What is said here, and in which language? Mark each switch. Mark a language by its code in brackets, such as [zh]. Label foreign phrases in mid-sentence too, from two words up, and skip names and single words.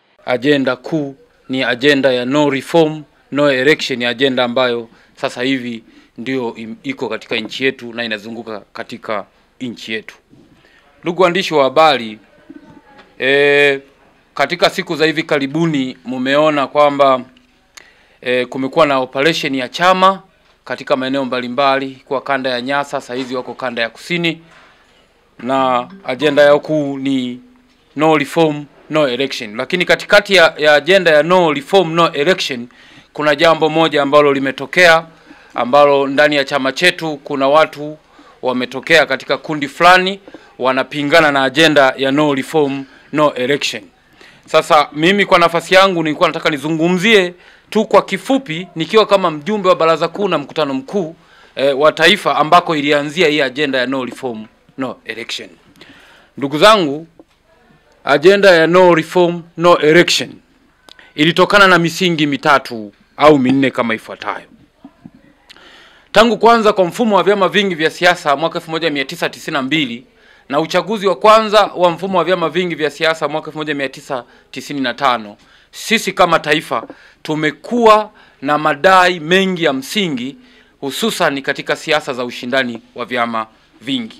[sw] Ajenda kuu ni ajenda ya [en] no reform no election, [sw] ni ajenda ambayo sasa hivi ndio iko katika nchi yetu na inazunguka katika nchi yetu. Ndugu waandishi wa habari, katika siku za hivi karibuni mumeona kwamba kumekuwa na operation ya chama katika maeneo mbalimbali kwa kanda ya Nyasa, sasa hizi wako kanda ya Kusini, na ajenda yao kuu ni [en] no reform no election. [sw] Lakini katikati ya ajenda ya [en] no reform no election [sw] kuna jambo moja ambalo limetokea, ambalo ndani ya chama chetu kuna watu wametokea katika kundi fulani wanapingana na ajenda ya [en] no reform no election. [sw] Sasa mimi kwa nafasi yangu nilikuwa nataka nizungumzie tu kwa kifupi nikiwa kama mjumbe wa baraza kuu na mkutano mkuu wa taifa ambako ilianzia hii ajenda ya [en] no reform no election. [sw] Ndugu zangu, ajenda ya [en] no reform no election [sw] ilitokana na misingi mitatu au minne kama ifuatayo. Tangu kwanza kwa mfumo wa vyama vingi vya siasa mwaka 1992 na uchaguzi wa kwanza wa mfumo wa vyama vingi vya siasa mwaka 1995, sisi kama taifa tumekuwa na madai mengi ya msingi, hususan katika siasa za ushindani wa vyama vingi.